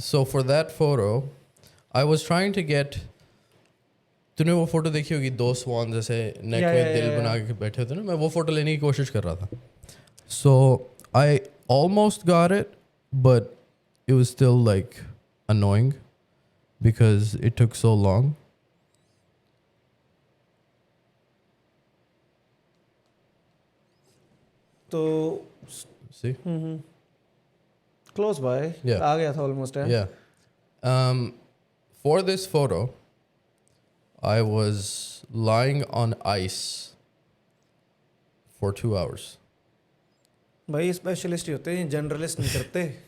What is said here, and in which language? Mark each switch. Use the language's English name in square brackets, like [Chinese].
[English] for that photo, I was trying to get. [Hindi] तूने वो photo देखी होगी दो स्वान जैसे नेक [English] Yeah, [Hindi] में [English] yeah, [Hindi] दिल [English] yeah, [Hindi] बना के बैठे होते ना मैं वो फोटो लेने की कोशिश कर रहा था [English] so I almost got it but it was still like annoying because it took so long. [Hindi] तो [English] See? Close by Yeah. [Hindi] आ गया था ऑलमोस्ट है [English] Yeah. For this photo, I was lying on ice for 2 hours. [Hindi] भाई specialist ही होते हैं generalist नहीं करते